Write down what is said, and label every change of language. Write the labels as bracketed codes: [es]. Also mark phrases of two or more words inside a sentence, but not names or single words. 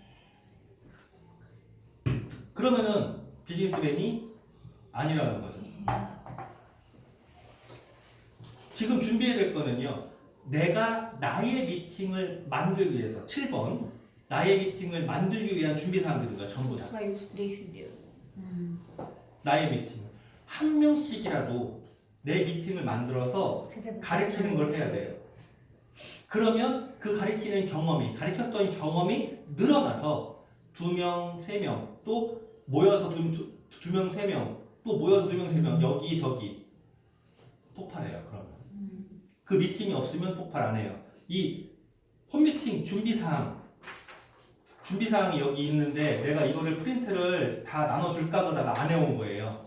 [ko] 그러면은 비즈니스맨이 아니라는 거죠. 지금 준비해야 될 거는요. 내가 나의 미팅을 만들기 위해서 7번 나의 미팅을 만들기 위한 준비 사항들인가 전부 다. [ru] Свою встречу делаю. [ko] 나의 미팅을 한 명씩이라도 내 미팅을 만들어서 [ru] хотя бы [ko] 가르치는 걸 해야 돼요. 그러면 그 가르치는 경험이 가르쳤던 경험이 늘어나서 2명, 3명 또 모여서 2명, 3명 또 모여서 2명, 3명 여기저기 폭발해요. 그러면 그 미팅이 없으면 폭발 안 해요. 이 홈미팅 준비사항이 여기 있는데 내가 이거를 프린트를 다 나눠줄까 그러다가 안 해온 거예요.